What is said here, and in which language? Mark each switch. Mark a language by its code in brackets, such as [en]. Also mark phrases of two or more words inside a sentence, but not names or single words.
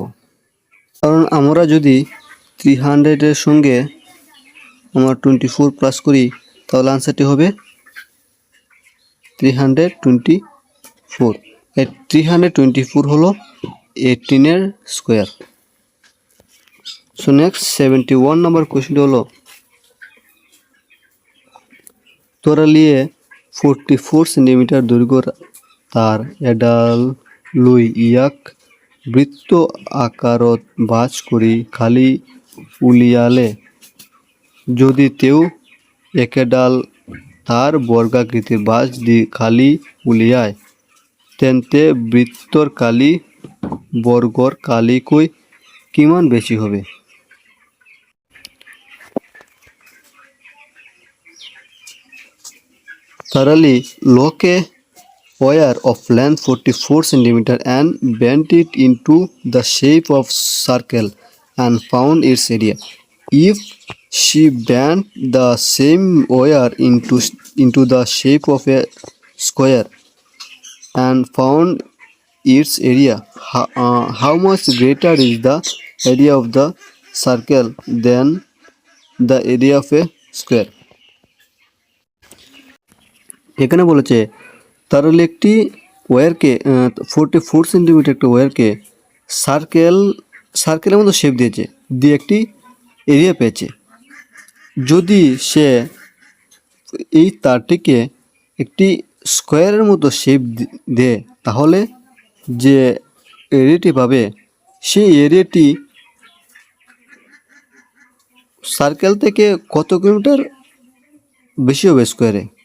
[bn] কারণ আমরা যদি 300 এর সঙ্গে আমরা 24 প্লাস করি তাহলে আনসারটি হবে 324। এই 324 হলো 18 এর স্কোয়ার। সো নেক্সট 71 নম্বর কোশ্চেনটি হলো তরালিয়ে 44 সেন্টিমিটার [as] দৈর্ঘ্যৰ তার এডাল লৈ ইয়াক বৃত্ত আকাৰত ভাঁজ কৰি খালি উলিয়ালে যদি তেও একেডাল তার বর্গাকৃতির ভাঁজ দি খালি উলিয়ায় তেন্তে বৃত্তৰ কালি বৰ্গৰ কালিকৈ কিমান বেছি হবে? [en] Thoroughly lock a wire of length 44 cm and bend it into the shape of circle and found its area. If she bent the same wire into the shape of a square and found its area, how much greater is the area of the circle than the area of a square? [bn] এখানে বলেছে তাহলে একটি ওয়্যারকে 44 সেন্টিমিটার একটা ওয়্যারকে সার্কেলের মতো শেপ দিয়েছে, দিয়ে একটি এরিয়া পেয়েছে। যদি সে এই তারটিকে একটি স্কোয়ারের মতো শেপ দেয় তাহলে যে এরিয়াটি পাবে সেই এরিয়াটি সার্কেল থেকে কত কিলোমিটার বেশি হবে স্কোয়ারে।